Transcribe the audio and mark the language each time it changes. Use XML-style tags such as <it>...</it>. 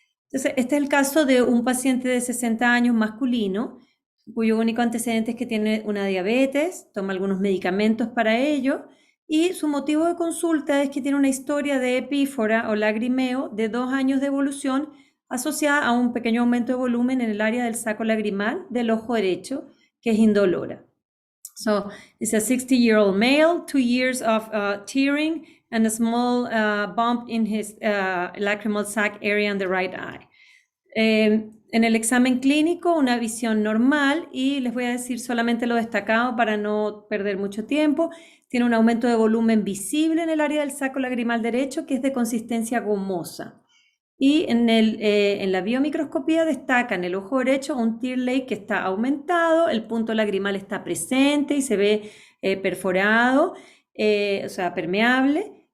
<es>Entonces, este es el caso de un paciente de 60 años masculino, cuyo único antecedente es que tiene una diabetes, toma algunos medicamentos para ello, y su motivo de consulta es que tiene una historia de epífora o lagrimeo de 2 años de evolución asociada a un pequeño aumento de volumen en el área del saco lagrimal del ojo derecho, que es indolora.</es> <en>So, it's a 60-year-old male, 2 years of tearing and a small bump in his lacrimal sac area in the right eye.</en> <es>En el examen clínico, una visión normal, y les voy a decir solamente lo destacado para no perder mucho tiempo. Tiene un aumento de volumen visible en el área del saco lagrimal derecho, que es de consistencia gomosa. Y en la biomicroscopía destaca en el ojo derecho un tear lake que está aumentado, el punto lagrimal está presente y se ve perforado, o sea, permeable.</es>